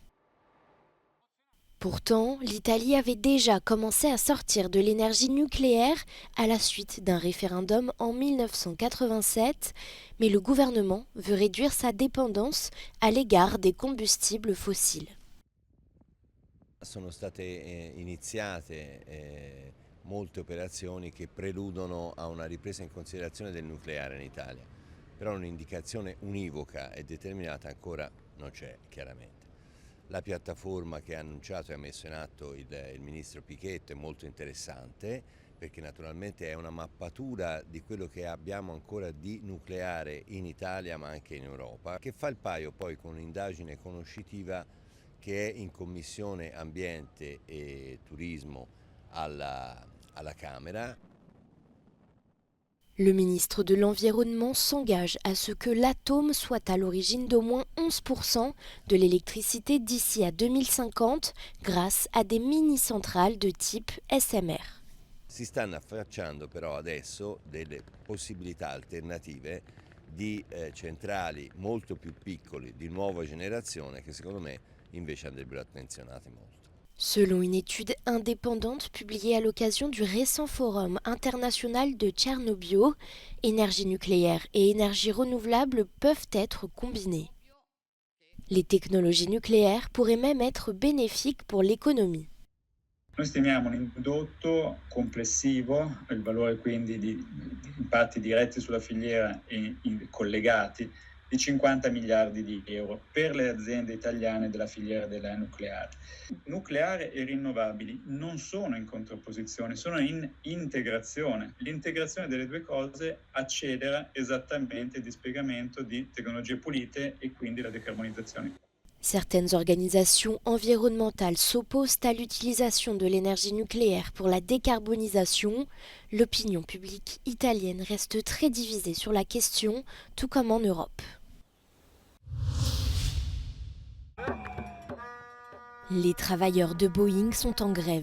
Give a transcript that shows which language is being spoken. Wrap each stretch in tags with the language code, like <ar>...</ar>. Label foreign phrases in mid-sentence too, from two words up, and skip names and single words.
<fr>Pourtant, l'Italie avait déjà commencé à sortir de l'énergie nucléaire à la suite d'un référendum en 1987, mais le gouvernement veut réduire sa dépendance à l'égard des combustibles fossiles.</fr> <it>Sono state iniziate molte operazioni che preludono a una ripresa in considerazione del nucleare in Italia, però un'indicazione univoca e determinata ancora non c'è chiaramente. La piattaforma che ha annunciato e ha messo in atto il ministro Pichetto è molto interessante perché naturalmente è una mappatura di quello che abbiamo ancora di nucleare in Italia ma anche in Europa, che fa il paio poi con un'indagine conoscitiva che è in Commissione Ambiente e Turismo alla Camera.</it> <fr>Le ministre de l'Environnement s'engage à ce que l'atome soit à l'origine d'au moins 11% de l'électricité d'ici à 2050 grâce à des mini-centrales de type SMR.</fr> <it>Si stanno affacciando però adesso delle possibilità alternative di centrali molto più piccole, di nuova generazione, che secondo me invece andrebbero attenzionate molto.</it> <fr>Selon une étude indépendante publiée à l'occasion du récent forum international de Tchernobyl, énergie nucléaire et énergie renouvelable peuvent être combinées. Les technologies nucléaires pourraient même être bénéfiques pour l'économie.</fr> <it>Noi stimiamo un indotto complessivo, il valore quindi di impatti diretti sulla filiera e collegati, di 50 miliardi di euro per le aziende italiane della filiera della nucleare. Nucleare e rinnovabili non sono in contrapposizione, sono in integrazione. L'integrazione delle due cose accelera esattamente il dispiegamento di tecnologie pulite e quindi la decarbonizzazione.</it> <fr>Certaines organisations environnementales s'opposent à l'utilisation de l'énergie nucléaire pour la décarbonisation. L'opinion publique italienne reste très divisée sur la question, tout comme en Europe. Les travailleurs de Boeing sont en grève.</fr>